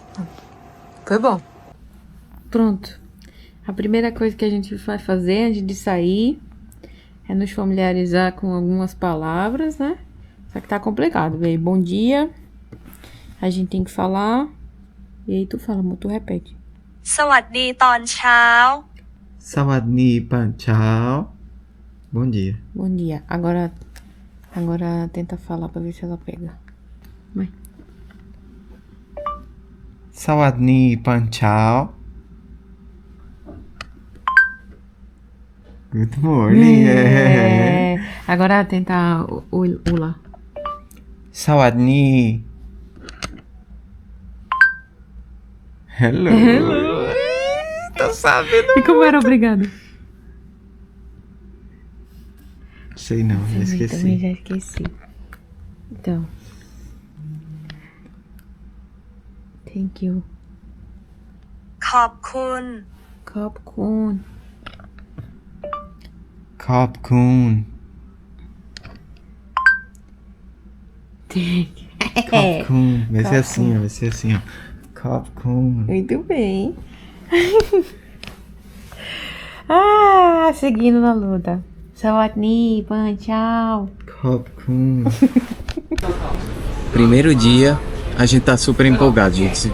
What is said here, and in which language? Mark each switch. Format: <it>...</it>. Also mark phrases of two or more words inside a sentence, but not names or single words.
<pt>Foi bom. Pronto. A primeira coisa que a gente vai fazer antes de sair é nos familiarizar com algumas palavras, né? Só que tá complicado, velho. Bom dia. A gente tem que falar. E aí tu fala, amor, tu repete.</pt> <th>สวัสดีตอนเช้า สวัสดี ตอน เช้า.</th> <pt>Bom dia. Bom dia. Agora tenta falar pra ver se ela pega. Vai.</pt> <th>สวัสดี ตอน เช้า.</th> <en>Good morning.</en> <pt>Agora tenta o lá.</pt> <th>Sawadni. Hello.</th> <pt>Tô sabendo. E como era obrigado? Sei não, já Eu também esqueci. já esqueci. Então.</pt> <en>Thank you.</en> <th>ขอบคุณ ขอบคุณ Khop-kun.</th> <pt>Khop-kun. Vai ser assim, ó. Vai ser assim, ó.</pt> <th>Khop-kun.</th> <pt>Muito bem. Seguindo na luta.</pt> <th>สวัสดี ตอน เช้า. Khop-kun.</th> <pt>Primeiro dia, a gente tá super empolgado, gente.</pt>